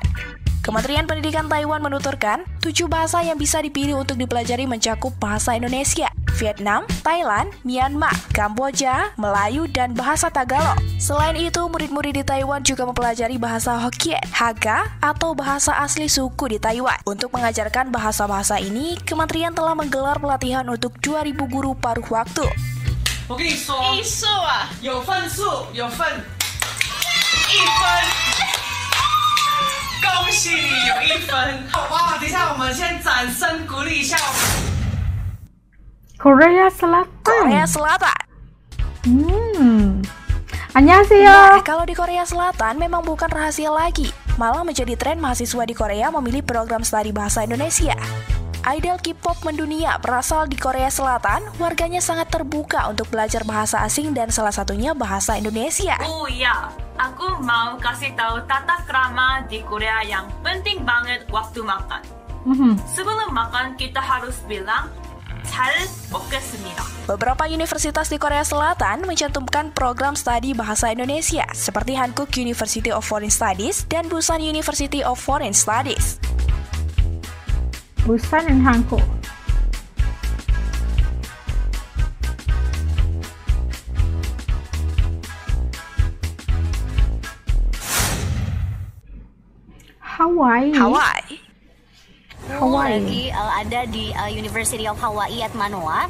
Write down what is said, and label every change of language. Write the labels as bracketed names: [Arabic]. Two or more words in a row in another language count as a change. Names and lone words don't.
[Indonesian] Kementerian Pendidikan Taiwan menuturkan, 7 bahasa yang bisa dipilih untuk dipelajari mencakup bahasa Indonesia, Vietnam, Thailand, Myanmar, Kamboja, Melayu, dan bahasa Tagalog. Selain itu, murid-murid di Taiwan juga mempelajari bahasa Hokkien, Hakka, atau bahasa asli suku di Taiwan. Untuk mengajarkan bahasa-bahasa ini, kementerian telah menggelar pelatihan untuk 2.000 guru paruh waktu. [Chinese] 我跟你说，艺术啊，有分数，有分1分，恭喜你有1分。哇，等一下，我们先掌声鼓励一下。 [Indonesian] Korea Selatan. Korea Selatan. Annyeonghaseyo. Nah, kalau di Korea Selatan memang bukan rahasia lagi. Malah menjadi tren mahasiswa di Korea memilih program studi bahasa Indonesia. Idol K-pop mendunia berasal di Korea Selatan, warganya sangat terbuka untuk belajar bahasa asing dan salah satunya bahasa Indonesia. Oh iya, aku mau kasih tahu tata krama di Korea yang penting banget waktu makan. Sebelum makan kita harus bilang [Korean] 잘 먹겠습니다. [Indonesian] Beberapa universitas di Korea Selatan mencantumkan program studi bahasa Indonesia seperti Hankuk University of Foreign Studies dan Busan University of Foreign Studies. Busan dan Hankuk. Hawaii. Lagi ada di University of Hawaii at Manoa.